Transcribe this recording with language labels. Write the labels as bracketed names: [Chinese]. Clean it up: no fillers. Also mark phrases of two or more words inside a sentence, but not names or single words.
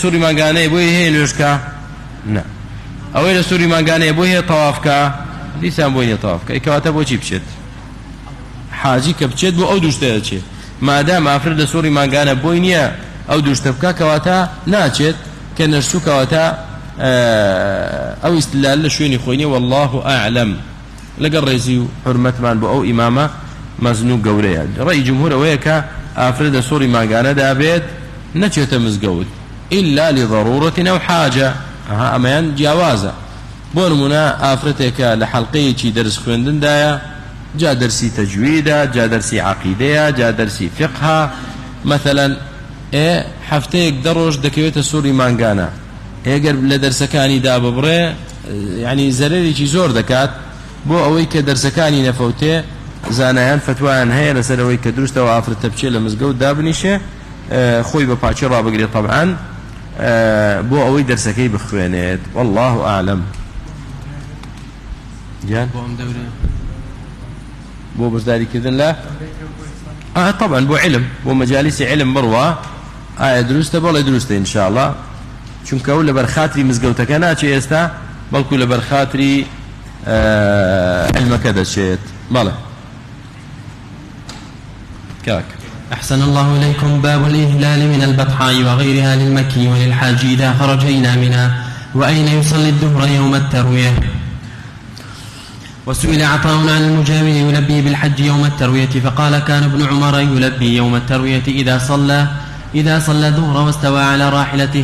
[Central Kurdish] سووری مانگانەیە بۆی هەیە نوێژکە نە ئەوەی لە سووری مانگانەیە بۆی هەیە تەوافکە دیسان بۆی نیە تەوافکە ئەیکەواتە بۆچی بچێت حاجی کە بچێت بۆ ئەو دووشتە دەچێت مادام ئافرەت لە سووری مانگانە بۆی نییە ئەو دووشتە بکە کەواتە ناچێت کە نەرسوو کەواتە ئەو ئیستدلال لە شوێنی خۆی نیە [Arabic] والله ئەعلەم [Central Kurdish] لەگەڵ ڕێزی و حورمەتمان بۆ ئەو ئیمامە مەزن و گەورەیە. ڕێی جمهور ئەوەیە کە ئافرەتە سوڕی ماگانەدا بێت نەچێتە مزگەوت [Arabic] إلا لضرورة أو حاجة. [Central Kurdish] ئەمەیان جیاوازە. بۆ نمونە ئافرەتێکە لە حەڵقەیەکی دەرس خوێندندایە، جا دەرسی تەجویدە، جا دەرسی عەقیدەیە، جا دەرسی فقها، مثلا هەفتەیەک دەڕۆژ دەکەوێتە سوڕی مانگانە، ئێگەر لە دەرسەکانی دا ببڕێ یعنی زەرێکی زۆر دەکات بۆ ئەوەی کە دەرسەکانی نەفەوتێ. زانایان فتوایان هەیە لەسەر ئەوەی کە دروستەوە ئافرەتە بچێت لە مزگەوت دابنیشێ، خۆی بە پاچی ڕابگرێت طبعاً بۆ ئەوەی دەرسەکەی بخوێنێت. [Arabic] والله أعلم. [Central Kurdish] جان بۆ بەشداریکردن لە طبعا بۆ علم، بۆ مەجالیسی علم بڕوا ئایا دروستە بەڵێ دروستە [Arabic] إن شاء الله، [Central Kurdish] چونکە ئەو لە بەرخاتری مزگەوتەکە ناچێ ئێستا، بەڵکو لە بەرخاتری علمەکە دەچێت. بەڵێ كاك. [Arabic] أحسن الله إليكم. باب الإهلال من البطحاء وغيرها للمكي وللحاج إذا خرج إلى منى. وأين يصلي الظهر يوم التروية؟ وسئل عطاء عن المجاور يلبي بالحج يوم التروية فقال كان ابن عمر يلبي يوم التروية إذا صلى الظهر واستوى على راحلته.